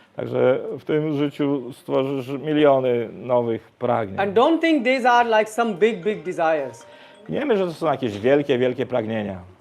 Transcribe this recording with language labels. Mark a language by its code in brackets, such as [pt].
[pl] Także w tym życiu stworzysz miliony nowych pragnień. [en] And don't think these are like some big desires. [pl] Nie myślę, że to są jakieś wielkie pragnienia.